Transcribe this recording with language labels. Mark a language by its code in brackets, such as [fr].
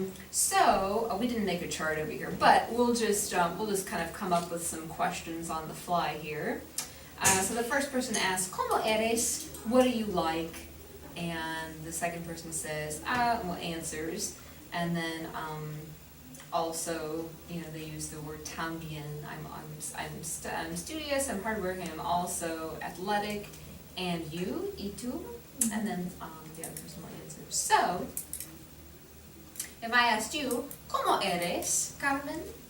[en] So we didn't make a chart over here, but we'll just kind of come up with some questions on the fly here. So the first person asks, [es] ¿Cómo eres? [en] What do you like? And the second person says, well, answers. And then Also, they use the word también. I'm studious, I'm hardworking, I'm also athletic. And you, [es] y tú, [en] and then the other person will answer. So, if I asked you, [es] ¿Cómo eres, [en] Carmen?